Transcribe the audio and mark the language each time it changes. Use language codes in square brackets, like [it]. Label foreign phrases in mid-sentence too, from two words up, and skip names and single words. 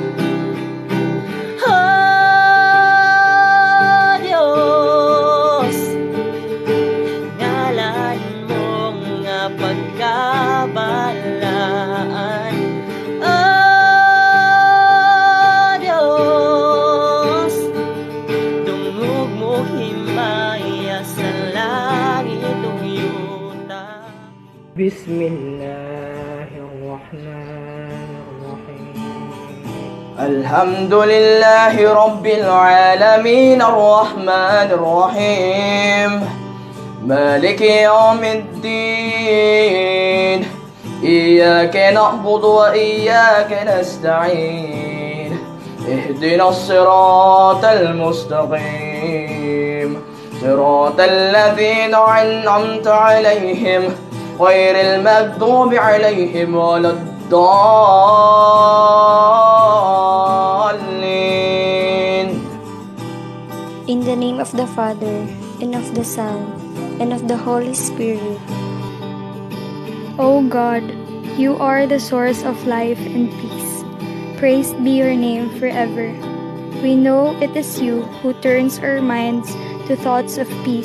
[ceb] Oh Diyos, ngalan mo nga pagkabalaan. Oh Diyos, dungog mo himaya sa langit ug yuta. [ar] بسم الله الرحمن الرحيم. الحمد لله رب العالمين الرحمن الرحيم مالك يوم الدين إياك نعبد وإياك نستعين اهدنا الصراط المستقيم صراط الذين أنعمت عليهم غير المغضوب عليهم ولا الضالين. [en] In the name of the Father, and of the Son, and of the Holy Spirit. O God, you are the source of life and peace. Praised be your name forever. We know it is you who turns our minds to thoughts of peace.